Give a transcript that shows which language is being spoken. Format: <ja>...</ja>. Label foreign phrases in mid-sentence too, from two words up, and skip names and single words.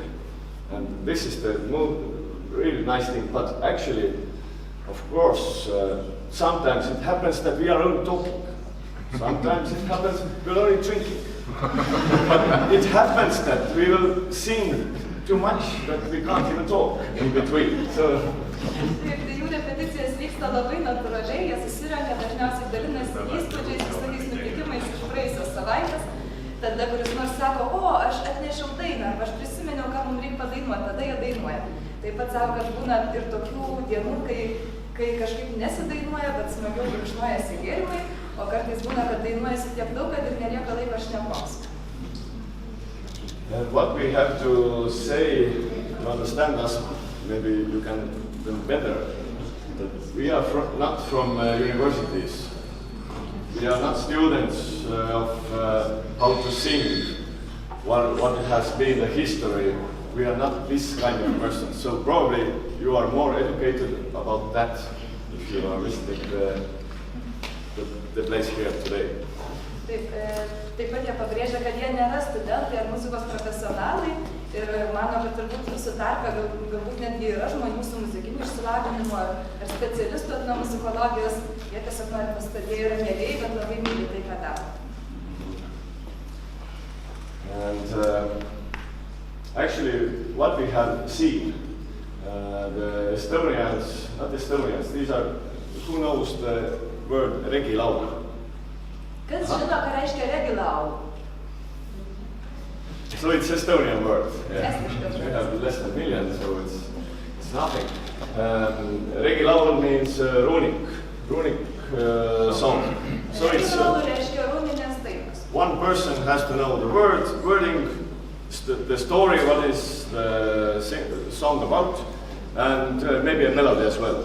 <en>And this is the really nice thing, but actually, of course, sometimes it happens that we are only talking. Sometimes it happens we are only drinking. But it happens that we will sing too much that we can't even talk in between. So.</en> <lt>Jų repeticijos vyksta labai natūraliai, jie susirenka, dažniausiai dalinasi įspūdžiais, visokiais nutikimais iš praėjusios savaitės. Tada kuris nors sako, o, aš atnešiau dainą, arba aš prisiminiau, ką mums reikia padainuoti, tada jie dainuoja. Taip pat savo, kad būna ir tokių dienų, kai kažkaip nesidainuoja, bet smagiau gurkšnojasi gėrimai, o kartais būna, kad dainuojasi tiek daug, kad ir nelieka laiko šnekoms.</lt> <en>What we have to say to understand us, maybe you can do better, that we are not from universities. We are not students of how to sing, what has been the history. We are not this kind of person. So probably you are more educated about that if you are visiting the place here today.</en> <lt>Taip pat jie pabrėžia, kad jie nėra studentai ar muzikos profesionalai ir mano, kad turbūt jūsų tarpe galbūt netgi yra žmonių su muzikiniu išsilavinimu ar specialistų etnomuzikologijos. Jie tiesiog nori pastudėję yra mėgėjai, bet labai myli tai, ką daro.</lt> <en>And actually, what we have seen, the Estonians, not Estonians, these are, who knows the word regilaul?</en> <lt>Kas žino, ką reiškia regilaul?</lt> <en>So it's Estonian word. Yeah. We have less than a million, so it's nothing. Regilaul means runic song. So it's one person has to know the wording, the story, what is the song about, and maybe a melody as well.</en>